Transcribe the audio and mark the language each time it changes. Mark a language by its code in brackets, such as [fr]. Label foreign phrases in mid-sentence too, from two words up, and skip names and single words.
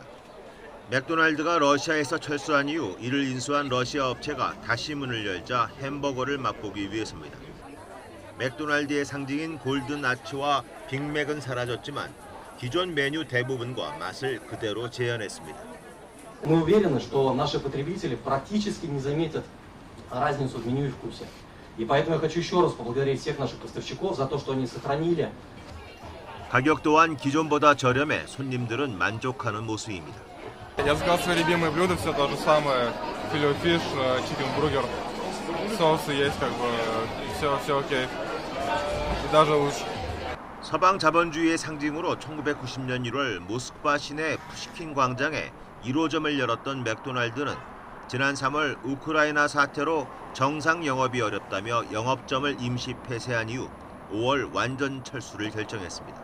[ko] 맥도날드가 러시아에서 철수한 이후 이를 인수한 러시아 업체가 다시 문을 열자 햄버거를 맛보기 위해서입니다. 맥도날드의 상징인 골든 아치와 빅맥은 사라졌지만 기존 메뉴 대부분과 맛을 그대로 재현했습니다. [ru] Мы уверены, что наши потребители практически не заметят разницу в меню и вкусе. И поэтому я хочу еще раз поблагодарить всех наших поставщиков за то, что они сохранили. [ko] 가격 또한 기존보다 저렴해 손님들은 만족하는 모습입니다. [ru] Я заказал свои любимые блюда, все то же самое. Филе-фиш, чикен-бургер. Соусы есть, как бы, все окей. Даже лучше. [ko] 서방 자본주의의 상징으로 1990년 1월 모스크바 시내 푸시킨 광장에 1호점을 열었던 맥도날드는 지난 3월 우크라이나 사태로 정상 영업이 어렵다며 영업점을 임시 폐쇄한 이후 5월 완전 철수를 결정했습니다.